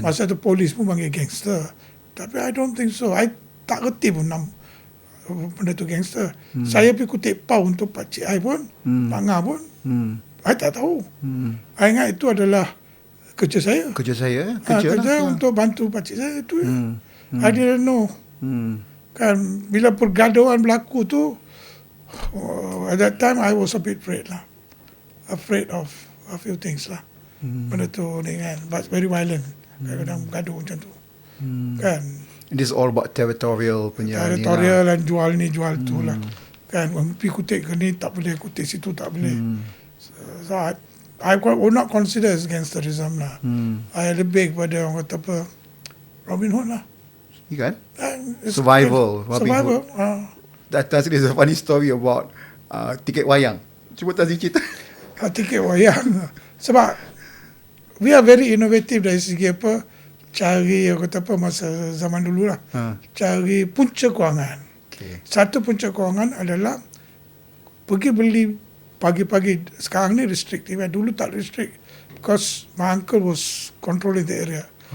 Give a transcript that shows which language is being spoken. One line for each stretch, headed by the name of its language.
Malay: Masa tu polis pun panggil gangster. Tapi
English: I don't think so.
Malay: I tak reti pun benda tu gangster. Saya pergi kutip pau untuk pakcik I pun, Pak Ngah pun. I tak tahu. I ingat itu adalah kerja saya. Kerja untuk bantu pakcik saya tu.
English: I didn't know.
Malay: Kan, bila pergaduhan berlaku tu,
English: at that time I was a bit afraid of a few things lah.
Malay: Benda tu ni kan,
English: but very violent.
Malay: Kadang-kadang bergaduh macam tu. Kan.
English: This is all about territorial punya
Malay: territorial dan jual ni jual tu lah. Kan, pergi kutip ke ni tak boleh, kutip situ tak boleh.
English: So I would not consider as gangsterism lah.
Malay: I lebih kepada orang kata apa, Robin Hood lah.
English: You kan? Survival. That's a funny story about tiket wayang.
Malay: Cuba tadi cerita. Tiket wayang. Sebab
English: we are very innovative
Malay: dari segi apa, cari kata apa masa zaman dulu lah. Cari punca kewangan. Satu punca kewangan adalah pergi beli pagi-pagi. Sekarang ni restrictive. Dulu tak restrict.
English: Because my uncle was controlling the area.